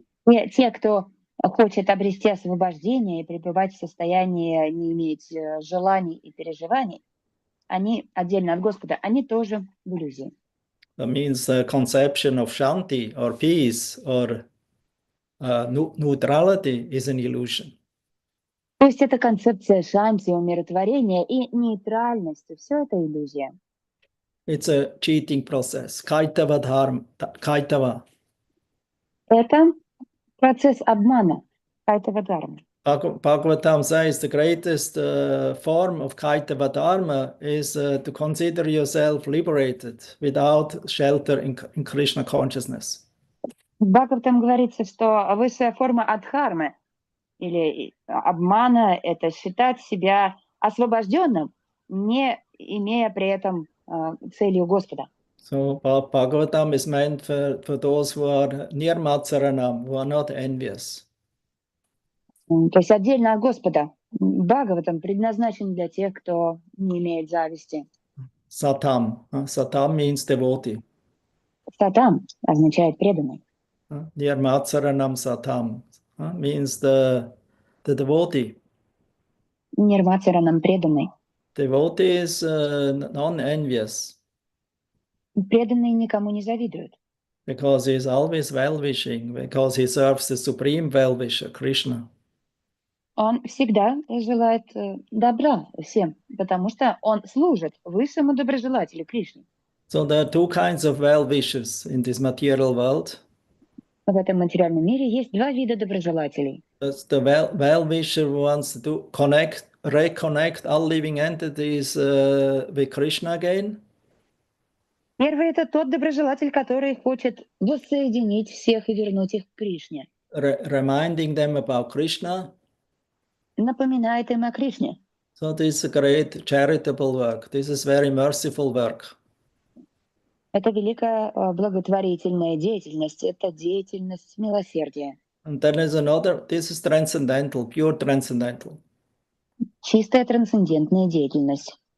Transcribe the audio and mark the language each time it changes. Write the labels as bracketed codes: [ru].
[ru] И те, кто хочет обрести освобождение и пребывать в состоянии не иметь желаний и переживаний, они отдельно от Господа, они тоже в иллюзии. [en] That means the conception of shanti or peace or neutrality is an illusion. [ru] То есть это концепция шанти, умиротворения и нейтральности. Все это иллюзия. [en] It's a cheating process. Kaitava dharma, kaitava. [ru] Это процесс обмана, кайтава дхарма. [en] Bhagavatam says the greatest form of Kaitava Dharma is to consider yourself liberated without shelter in Krishna consciousness. [ru] В Бхагаватам говорится, что высшая форма адхармы или обмана — это считать себя освобожденным, не имея при этом целью Господа. [en] So Bhagavatam is meant for those who are nirmatsaranam, who are not envious. [ru] То есть отдельно от Господа. Бхагаватам предназначен для тех, кто не имеет зависти. [en] Satam. Satam means devotee. [ru] Сатам означает преданный. [en] Nirmatsaranam satam means the devotee. [ru] Нирмацаранам преданный. [en] Devotee is non-envious [ru] Преданный никому не завидует, [en] because he is always well-wishing, because he serves the supreme well-wisher, Krishna. [ru] он всегда желает добра всем, потому что он служит высшему доброжелателю Кришне. [en] So there are two kinds of well-wishers in this material world. [ru] В этом материальном мире есть два вида доброжелателей. [en] That's the well-wisher who wants to reconnect all living entities with Krishna again. [ru] Первый — это тот доброжелатель, который хочет воссоединить всех и вернуть их к Кришне. [en] Reminding them about Krishna. [ru] Напоминает им о Кришне. [en] So this is a great charitable work. This is very merciful work. [ru] Это великая благотворительная деятельность, это деятельность милосердия. [en] And then there's another, this is transcendental, pure transcendental. [ru] Чистая трансцендентная деятельность.